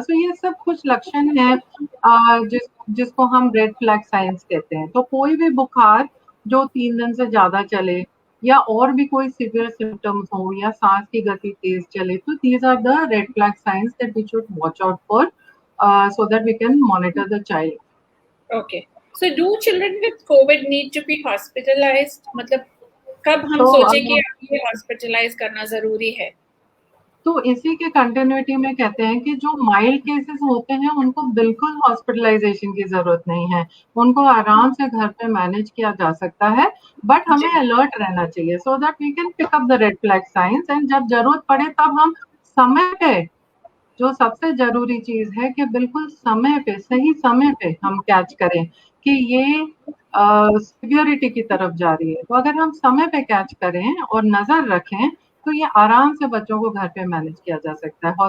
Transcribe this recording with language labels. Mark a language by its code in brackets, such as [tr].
[hi] सो ये सब कुछ लक्षण है जिसको हम रेड फ्लैग साइंस कहते हैं। तो कोई भी बुखार जो 3 दिन से ज्यादा चले, या और भी कोई सीवियर सिम्टम्स हो, या सांस की गति तेज चले, तो [en] These are the red flag signs that we should watch out for, so that we can monitor the child. Okay. So do children with COVID need to be hospitalized? [hi] मतलब कब हम सोचे कि ये हॉस्पिटलाइज करना जरूरी है? तो इसी के कंटिन्यूटी में कहते हैं कि जो माइल्ड केसेस होते हैं उनको बिल्कुल हॉस्पिटलाइजेशन की जरूरत नहीं है, उनको आराम से घर पे मैनेज किया जा सकता है। बट हमें अलर्ट रहना चाहिए [en] so that we can pick up the red flag signs, [hi] and जब जरूरत पड़े तब हम समय पे, जो सबसे जरूरी चीज है कि बिल्कुल समय पे, सही समय पे हम कैच करें कि ये सिवियरिटी की तरफ जा रही है। तो अगर हम समय पे कैच करें और नजर रखें तो ये आराम से बच्चों को घर पे मैनेज किया जा सकता है।